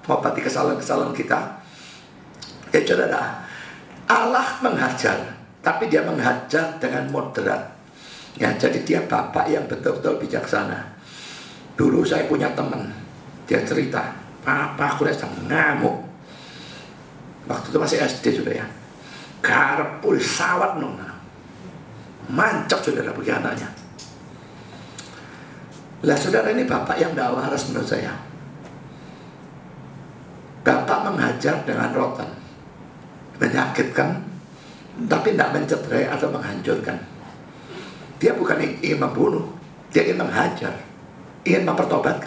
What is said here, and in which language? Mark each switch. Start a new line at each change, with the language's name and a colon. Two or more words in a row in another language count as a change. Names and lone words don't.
Indonesian: Mengobati kesalahan-kesalahan kita. Saudara, Allah menghajar, tapi Dia menghajar dengan moderat. Ya, jadi Dia Bapak yang betul-betul bijaksana. Dulu saya punya teman, dia cerita, Papa aku sedang ngamuk. Waktu itu masih SD sudah ya. Karpul sawat nona. Mancap saudara bagi anaknya. Lah saudara, ini bapak yang tidak waras menurut saya. Bapak menghajar dengan rotan, menyakitkan, tapi tidak mencederai atau menghancurkan. Dia bukan ingin membunuh, dia ingin menghajar, ingin mempertobatkan.